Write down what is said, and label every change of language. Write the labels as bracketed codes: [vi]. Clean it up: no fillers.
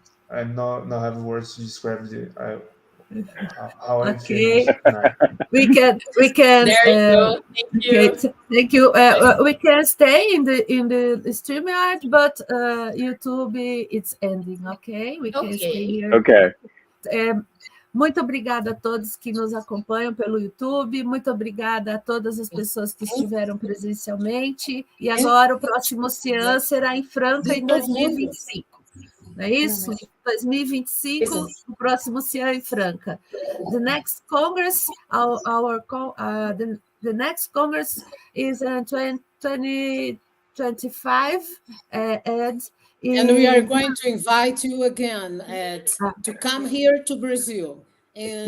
[en] I not have words to describe how I feel. We can. There you go. Thank you. Okay, thank you. We can stay in the StreamYard, but YouTube it's ending. Okay, we can stay here. Okay. [pt] Muito obrigada a todos que nos acompanham pelo YouTube, muito obrigada a todas as pessoas que estiveram presencialmente, e agora o próximo CIEAM será em Franca em 2025, não é isso? 2025, o próximo CIEAM em Franca. [en] The next Congress, the next Congress is in 2025, and we are going to invite you again to come here to Brazil in